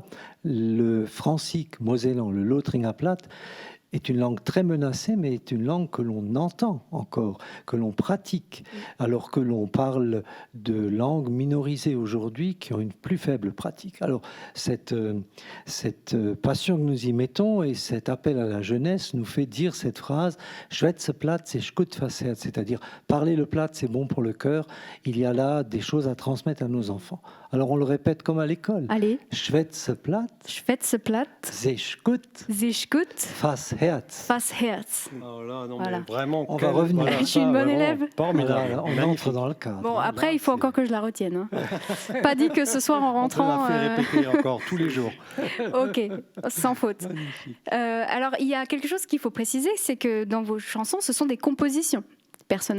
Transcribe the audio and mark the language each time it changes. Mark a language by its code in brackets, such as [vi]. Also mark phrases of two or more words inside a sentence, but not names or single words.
[fr] Le francique mosellan, le Lothringer Platt, est une langue très menacée, mais est une langue que l'on entend encore, que l'on pratique, alors que l'on parle de langues minorisées aujourd'hui qui ont une plus faible pratique. Alors, cette passion que nous y mettons et cet appel à la jeunesse nous fait dire cette phrase « [de] Schwätze platt, [fr] c'est [de] gut fürs Herz », [fr] c'est-à-dire « parler le platt, c'est bon pour le cœur ». Il y a là des choses à transmettre à nos enfants. Alors, on le répète comme à l'école. Allez. [de] Schwätze platt. Schwätze platt. C'est gut. C'est gut. Fürs Herz. Fürs Herz. [fr] Oh là, non, voilà. mais vraiment, on va revenir. Je suis une bonne élève. Voilà, on entre dans le cadre. Bon, après, il faut encore que je la retienne. Pas dit que ce soir en rentrant. On la fait répéter encore tous les jours. Ok, sans faute. Alors, il y a quelque chose qu'il faut préciser, c'est que dans vos chansons, ce sont des compositions personnelles.